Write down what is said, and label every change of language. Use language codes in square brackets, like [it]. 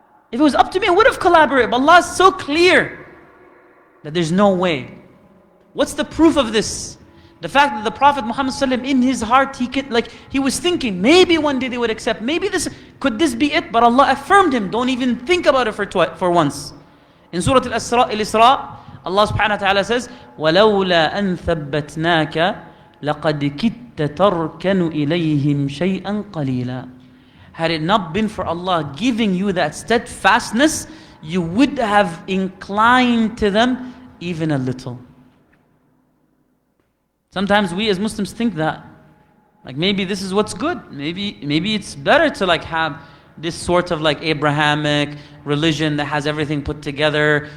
[en] If it was up to me, I would have collaborated, but Allah is so clear that there's no way. What's the proof of this? The fact that the Prophet Muhammad in his heart, he was thinking, maybe one day they would accept, could this be it? But Allah affirmed him, don't even think about it for once. In Surah Al-Isra, Allah subhanahu wa ta'ala says, [ar] وَلَوْلَا أَن ثَبَّتْنَاكَ لَقَدْ كِدْتَ تَرْكَنُ إِلَيْهِمْ شَيْئًا قَلِيلًا. [en] Had it not been for Allah giving you that steadfastness, you would have inclined to them even a little. Sometimes we as Muslims think that, like maybe this is what's good. Maybe it's better to like have this sort of like Abrahamic religion that has everything put together.